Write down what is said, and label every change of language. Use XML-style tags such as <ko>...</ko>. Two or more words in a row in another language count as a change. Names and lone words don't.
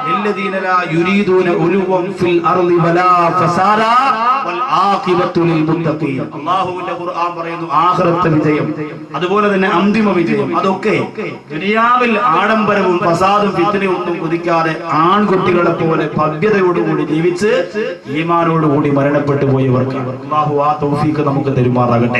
<ar>للذين لا يريدون علوا في الأرض ولا فسادا والعاقبة للمتقين.</ar> <ml>അല്ലാഹുവിന്റെ ഖുർആൻ പറയുന്നു ആഖിറത്തെ വിജയം അതുപോലെ തന്നെ അന്തിമ വിജയം അതൊക്കെ ദുനിയാവിൽ ആഡംബരവും ഫസാദും ഫിത്നയൊന്നും കൊതിക്കാതെ ആൺകുട്ടികളെ പോലെ ഭവ്യതയോടുകൂടി ജീവിച്ച് ഈമാനോടുകൂടി മരണപ്പെട്ടു പോയവർക്ക് അല്ലാഹു ആ തൗഫീഖ് നമുക്ക് തരുമാറാകട്ടെ.</ml>